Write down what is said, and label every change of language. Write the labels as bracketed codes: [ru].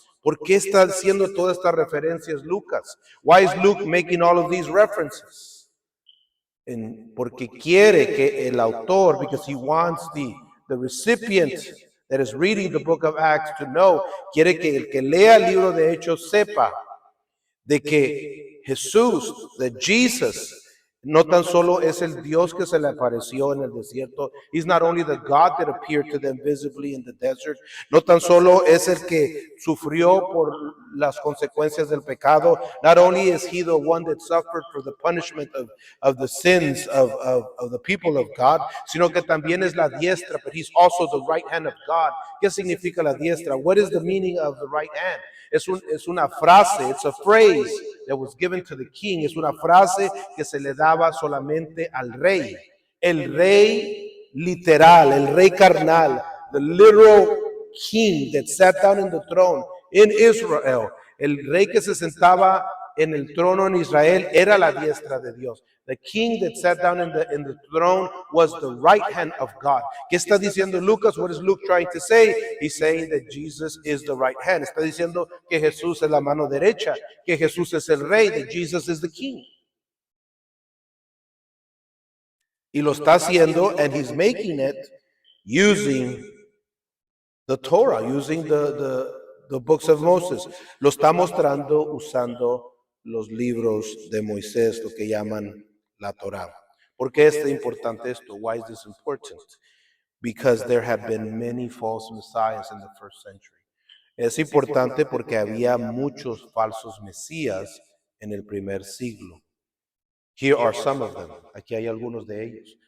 [es] ¿Por qué está haciendo todas estas referencias Lucas? [en] Why is Luke making all of these references? [es] Porque quiere que el autor, [en] because he wants the recipient that is reading the book of Acts to know, [es] quiere que el que lea el libro de Hechos sepa de que Jesús, de Jesus, no tan solo es el Dios que se le apareció en el desierto. [en] He's not only the God that appeared to them visibly in the desert. [es] No tan solo es el que sufrió por las consecuencias del pecado. [en] Not only is he the one that suffered for the punishment of the sins of the people of God, [es] sino que también es la diestra, [en] but he's also the right hand of God. [es] ¿Qué significa la diestra? [en] What is the meaning of the right hand? [es] Es una frase, [en] it's a phrase that was given to the king. [es] Es una frase que se le daba solamente al rey. El rey literal, el rey carnal, [en] the literal king that sat down in the throne in Israel. [es] El rey que se sentaba en el trono en Israel era la diestra de Dios. [en] The king that sat down in the throne was the right hand of God. [es] ¿Qué está diciendo Lucas? [en] What is Luke trying to say? He's saying that Jesus is the right hand. [es] Está diciendo que Jesús es la mano derecha, que Jesús es el rey, [en] that Jesus is the king. [es] Y lo está haciendo, [en] and he's making it using the Torah, using the books of Moses. [es] Lo está mostrando usando los libros de Moisés, lo que llaman la Torah. ¿Por qué es importante esto? [en] Why is this important? Because there have been many false messiahs in the first century. [es] Es importante porque había muchos falsos mesías en el primer siglo. [en] Here are some of them. [es] Aquí hay algunos de ellos.